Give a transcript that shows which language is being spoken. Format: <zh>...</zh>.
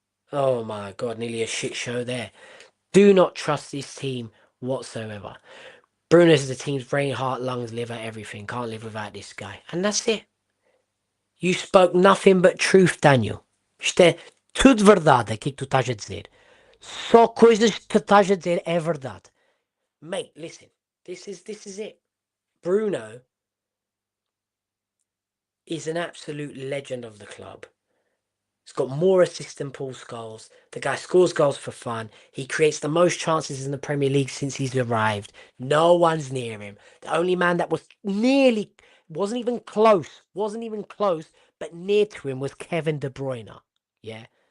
<en>Oh my God, nearly a shit show there. Do not trust this team whatsoever. Bruno's the team's brain, heart, lungs, liver, everything. Can't live without this guy. And that's it. You spoke nothing but truth, Daniel.</en> <pt>Isto é tudo verdade aqui que tu estás a dizer. Só coisas que tu estás a dizer é verdade.</pt> <en>Mate, listen. This is it. Bruno is an absolute legend of the club. He's got more assists than Paul Scholes. The guy scores goals for fun. He creates the most chances in the Premier League since he's arrived. No one's near him. The only man that was wasn't even close, but near to him was Kevin De Bruyne. Yeah.</en>